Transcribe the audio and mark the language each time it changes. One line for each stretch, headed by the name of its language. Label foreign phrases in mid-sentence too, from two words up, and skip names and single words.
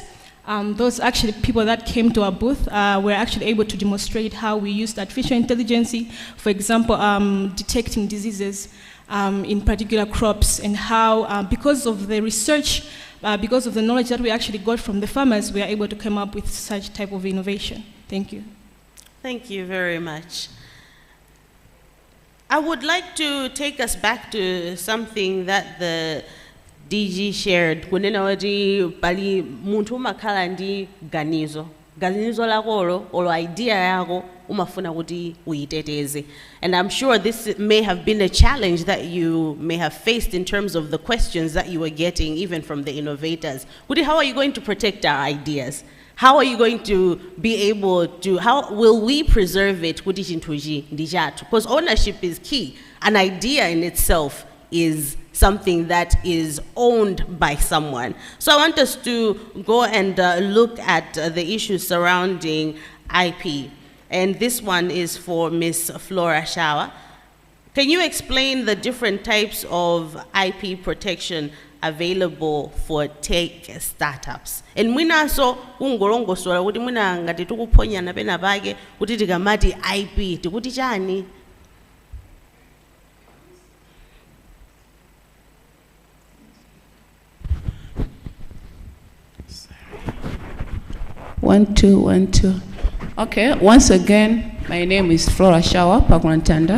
English: Those actually people that came to our booth were actually able to demonstrate how we used artificial intelligence, for example, detecting diseases in particular crops, and how, because of the research, because of the knowledge that we actually got from the farmers, we are able to come up with such type of innovation. Thank you. Thank you very much. I would like to take us back to something that the DG shared.
Nyanja: Kunena wati pali muntu makhala ndi ganizo lako olo idea yako umafuna kuti uyiteteze.
English: And I'm sure this may have been a challenge that you may have faced in terms of the questions that you were getting even from the innovators. How are you going to protect our ideas? How are you going to be able to, how will we preserve it? Because ownership is key. An idea in itself is something that is owned by someone. So I want us to go and look at the issues surrounding IP. And this one is for Ms. Flora Shawa. Can you explain the different types of IP protection available for tech startups?
Nyanja: And mwina so ungolongo sola kuti mwina ngati tukuponya na pena pake kuti tikamati IP tikuti chani?
English: One, two. Okay, once again, my name is Flora Shawa Pakwantanda.